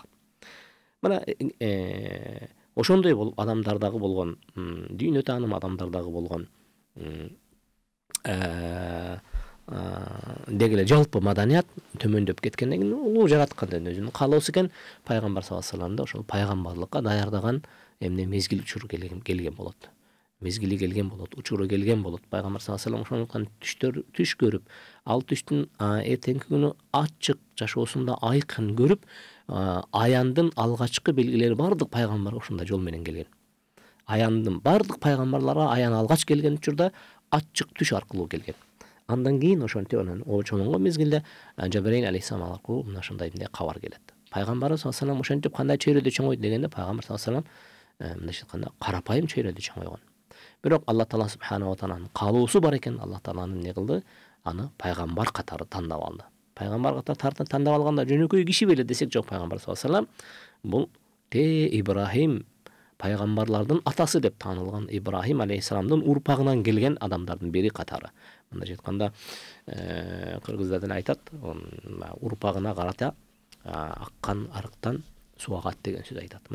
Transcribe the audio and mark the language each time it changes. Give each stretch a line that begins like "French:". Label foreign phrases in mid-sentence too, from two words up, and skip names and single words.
Kyrgyz: Мына ошондой болуп адамдардагы болгон дүйнө тааным, адамдардагы болгон деги эле жалпы маданият төмөндөп кеткенден кийин улуу жараткандан өзүнүн каалоосу экен, пайгамбар
Arabic: صلى الله عليه وسلم
Kyrgyz: ошол пайгамбарлыкка даярдаган эмне мезгил учур келген болот. мезгили келген болот, учуру келген болот. Пайгамбар
Arabic: صلى الله عليه وسلم
Kyrgyz: түш көрүп, ал түштүн эртеңки күнү ачык жашоосунда айкын көрүп, аяндын алгачкы белгилери бардык пайгамбарга ушундай жол менен келген. Аяндын бардык пайгамбарларга аян алгач келген учурда ачык түш аркылуу келген. Андан кийин ошентип анан чоңго мезгилде Жабраил алейхиссалам аркылуу мына ушундай кабар келет. Пайгамбарыбыз
Arabic: صلى الله عليه وسلم
Kyrgyz: ошентип кандай чөйрөдө чоңойду дегенде, пайгамбар
Arabic: صلى الله عليه وسلم
Kyrgyz: мындайча айтканда карапайым чөйрөдө чоңойгон. Бирок
Arabic: الله تعالى سبحانه وتعالى
Kyrgyz: каалоосу бар экен.
Arabic: الله تعالى
Kyrgyz: не кылды? Аны пайгамбар катары тандап алды. Пайгамбар катары тандап алганда жөнөкөй киши беле десек жок, пайгамбар
Arabic: صلى الله عليه وسلم
Kyrgyz: бул Ибрахим пайгамбарлардын атасы деп таанылган Ибрахим алейхиссаламдын урпагынан келген адамдардын бири катары. Мындайча айтканда кыргыздар айтат, урпагына карата аккан арыктан суу агат деген сөз айтат.